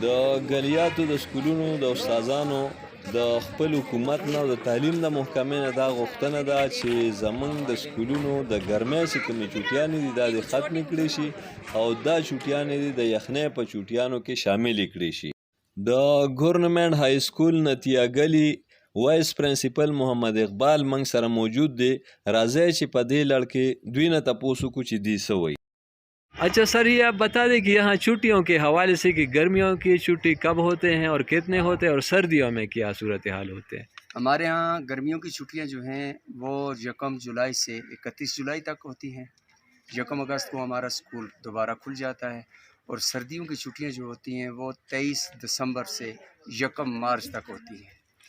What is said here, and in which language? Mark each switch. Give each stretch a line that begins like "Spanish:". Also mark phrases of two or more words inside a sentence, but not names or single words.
Pashto: د ګلیاتو د سکولونو د استادانو د خپل حکومت نه او د تعلیم د محکمې نه دا غوښتنه ده چې زموږ د سکولونو د ګرمۍ چې کومې چوټیانې دي دا دې ختمې کړې شي او دا چوټیانې دي د یخنۍ په چوټیانو کې شاملې کړې شي. د ګورنمنټ های سکول نتیا ګلي وائس پرنسپل محمد اقبال منگ سره موجود دی. راځئ چې په دې لړ کې دوی نه تپوس وکړو چې دوی څه وایي.
Urdu: اچھا سر، یہ آپ بتا دیں کہ یہاں چھٹیوں کے حوالے سے کہ گرمیوں کی چھٹی کب ہوتے ہیں اور کتنے ہوتے ہیں اور سردیوں میں کیا صورتحال ہوتے ہیں؟ ہمارے ہاں گرمیوں کی چھٹیاں جو ہیں وہ 1 جولائی سے 31 جولائی تک ہوتی ہیں. 1 اگست کو ہمارا اسکول دوبارہ کھل جاتا ہے اور سردیوں کی چھٹیاں جو ہوتی ہیں وہ 23 دسمبر سے 1 مارچ تک ہوتی ہیں.